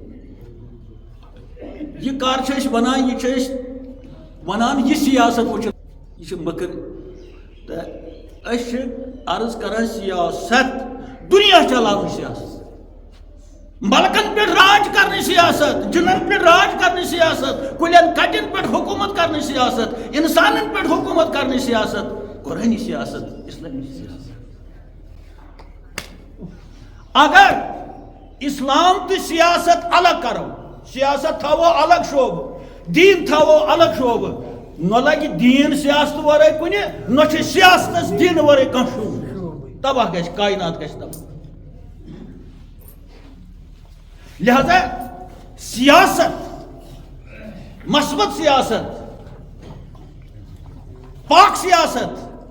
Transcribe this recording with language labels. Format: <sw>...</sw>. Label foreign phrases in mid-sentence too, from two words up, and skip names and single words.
<ks>یہ کر چھِ أسۍ وَنان یہِ چھِ أسۍ وَنان یہِ سیاست وٕچھِتھ یہِ چھِ مٔکٕر تہٕ أسۍ چھِ عرض کران سیاست دُنیا چلاوٕنۍ سیاست ملکن پٮ۪ٹھ راج کرنٕچ سیاست جنن پٮ۪ٹھ راج کرنٕچ سیاست کُلٮ۪ن کٹٮ۪ن پٮ۪ٹھ حکوٗمت کرنٕچ سیاست انسانن پٮ۪ٹھ حکوٗمت کرنٕچ سیاست قرآنی سیاست اسلامی سیاست اگر اسلام تہٕ سیاست الگ کرو سیاست تھاوو الگ شعبہٕ دیٖن تھاوو الگ شعبہٕ نہ لگہِ دیٖن سیاست ورٲے کُنہِ نہ چھِ سیاستس دیٖنہٕ ورٲے کانٛہہ شعبہٕ تباہ گژھِ کائنات گژھِ تباہ لہذا سیاست مثبت سیاست پاک سیاست</ks>